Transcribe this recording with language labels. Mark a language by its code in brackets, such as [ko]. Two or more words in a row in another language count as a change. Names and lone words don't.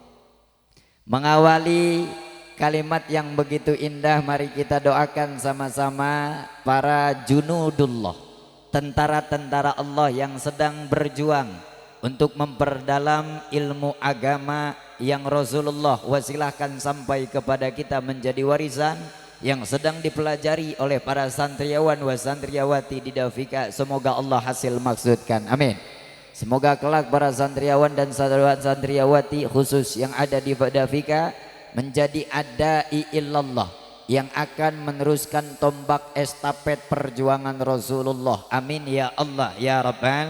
[id] Mengawali kalimat yang begitu indah, mari kita doakan sama-sama para junudullah, tentara-tentara Allah yang sedang berjuang untuk memperdalam ilmu agama yang Rasulullah wasilahkan sampai kepada kita menjadi warisan yang sedang dipelajari oleh para santriawan wa santriawati di Davika. Semoga Allah hasil maksudkan, amin. Semoga kelak para santriawan dan santriawati khusus yang ada di Davika menjadi [ar] دعاة إلى الله [id] yang akan meneruskan tombak estafet perjuangan Rasulullah, amin [ar] يا الله يا رب.